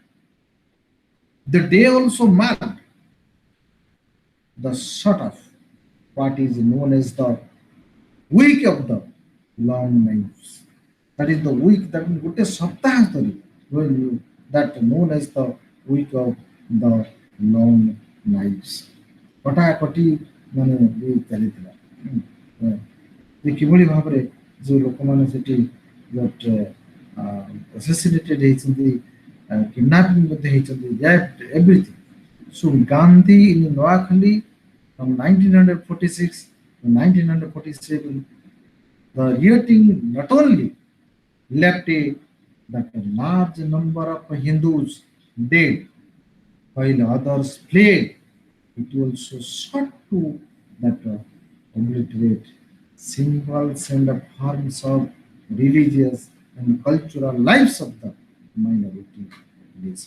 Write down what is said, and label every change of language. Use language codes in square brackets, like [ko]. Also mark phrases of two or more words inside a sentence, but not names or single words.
[en] The day also marked the sort of what is known as the week of the long knives. That is the week that [or] ଗୋଟେ ସପ୍ତାହ ଧରି [en] that known as the week of the long knives. [or] କଟାକଟି ମାନେ ଚାଲିଥିଲା ଯେ କିଭଳି ଭାବରେ ଯେଉଁ ଲୋକମାନେ ସେଠି assassinated ହେଇଛନ୍ତି, kidnapping ମଧ୍ୟ ହେଇଛନ୍ତି, [en] raped, everything. So Gandhi in Noakhali from 1946 to 1947, the rioting not only left that a large number of Hindus dead while others fled, it also sought to that obliterate symbols and forms of religious and cultural lives of the minority nation.